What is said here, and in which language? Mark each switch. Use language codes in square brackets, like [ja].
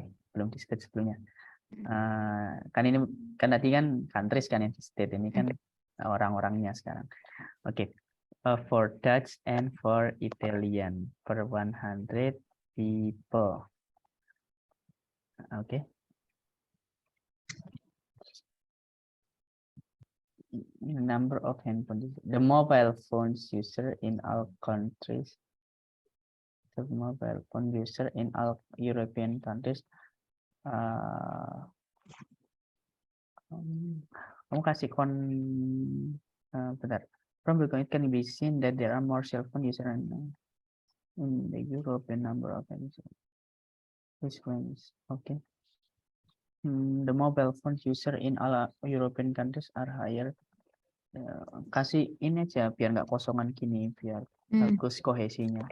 [id] Belum di-state sebelumnya. Kan ini kan tadi kan countries kan yang di-state, ini kan orang-orangnya sekarang. Oke. [en] For Dutch and for Italian per 100 people. Okay. Number of handphones. The mobile phones user in all countries. The mobile phone user in all European countries. [id] Kamu kasih bentar. [en] From the it can be seen that there are more cell phone users in the European number of which ones? Okay. The mobile phone user in all European countries are higher. [id] Kasih ini aja biar nggak kosongan gini, biar bagus kohesinya.